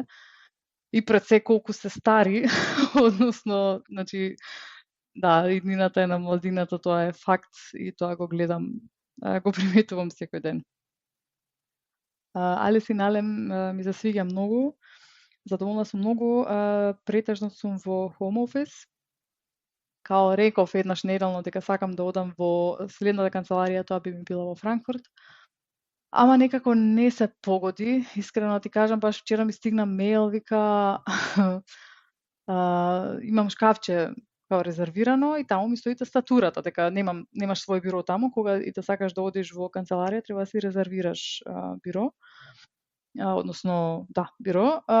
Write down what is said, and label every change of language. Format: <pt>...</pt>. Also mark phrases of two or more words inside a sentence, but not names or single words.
<mk>И пред се колку се стари, односно, значи, да, иднината е на младината, тоа е факт и тоа го гледам, го приметувам секој ден. Алис in Allem ми се свиѓа многу, задоволна сум многу, претежно сум во</mk> <en>home office.</en> <mk>Као реков еднаш неделно дека сакам да одам во следната канцеларија, тоа би ми била во Франкфурт. Ама некако не се погоди, искрено ти кажам, баш вчера ми стигна мејл, вика имам шкафче као резервирано и таму ми стои тастатурата, дека немаш свој биро таму, кога и да сакаш да одиш во канцеларија, треба да си резервираш биро, односно, да, биро.</mk>